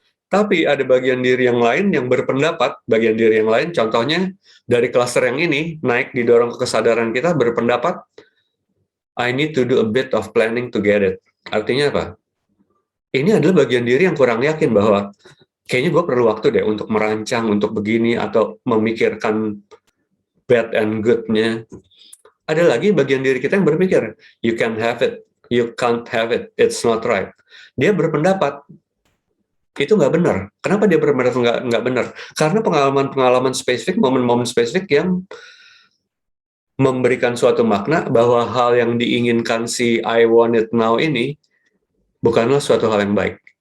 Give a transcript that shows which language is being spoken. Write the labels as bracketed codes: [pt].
[id] Tapi ada bagian diri yang lain yang berpendapat, bagian diri yang lain, contohnya dari klaster yang ini, naik didorong ke kesadaran kita, berpendapat, [en] I need to do a bit of planning to get it. [id] Artinya apa? Ini adalah bagian diri yang kurang yakin bahwa kayaknya gue perlu waktu deh untuk merancang, untuk begini, atau memikirkan bad and good-nya. Ada lagi bagian diri kita yang berpikir, [en] you can have it, you can't have it, it's not right. [id] Dia berpendapat, itu nggak benar. Kenapa dia berpendapat nggak benar? Karena pengalaman-pengalaman spesifik, momen-momen spesifik yang memberikan suatu makna bahwa hal yang diinginkan si I want it now ini bukanlah suatu hal yang baik.